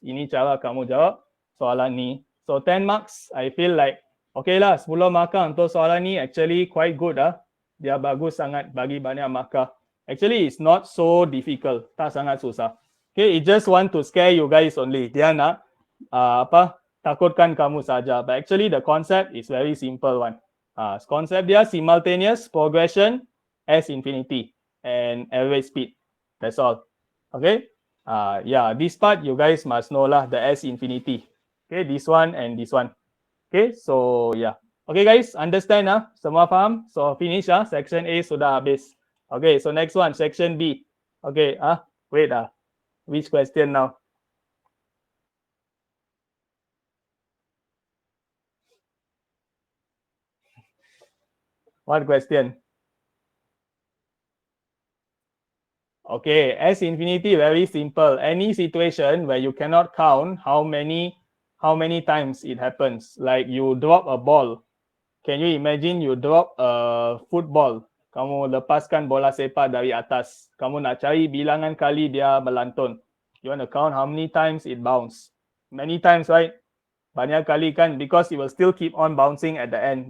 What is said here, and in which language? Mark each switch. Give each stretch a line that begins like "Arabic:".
English: Ini cara kamu jawab soalan ni. So 10 marks, I feel like okay lah, 10 markah untuk soalan ni actually quite good Dia bagus sangat bagi banyak markah. Actually it's not so difficult. Tak sangat susah. Okay, it just want to scare you guys only.
Malay: Dia nak takutkan kamu saja.
English: But actually the concept is very simple one. Concept dia simultaneous progression S infinity and average speed. That's all. Okay. Yeah, this part you guys must know lah, the S infinity. Okay, this one and this one. Okay, so yeah. Okay guys, understand Semua faham? So finish section A sudah habis. Okay, so next one, section B. Okay, wait which question now? What question? Okay, S infinity very simple. Any situation where you cannot count how many times it happens. Like you drop a ball. Can you imagine you drop a football?
Malay: Kamu lepaskan bola sepak dari atas. Kamu nak cari bilangan kali dia melantun.
English: You want to count how many times it bounce? Many times, right? Banyak kali kan? Because it will still keep on bouncing at the end.